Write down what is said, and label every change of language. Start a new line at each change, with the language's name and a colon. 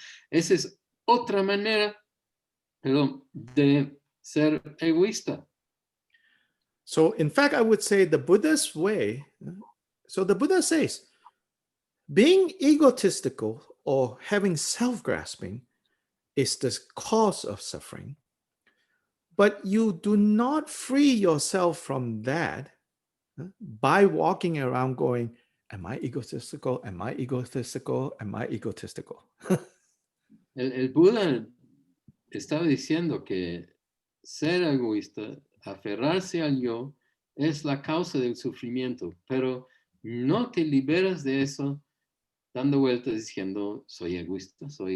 Spanish: Esa es otra manera, de ser egoísta.
English: So in fact, I would say the Buddha's way, so the Buddha says, being egotistical or having self-grasping is the cause of suffering, but you do not free yourself from that by walking around going, am I egotistical? Am I egotistical? Am I egotistical?
Spanish: El Buda estaba diciendo que ser egoísta, aferrarse al yo, es la causa del sufrimiento, pero no te liberas de eso dando vueltas diciendo, soy egoísta.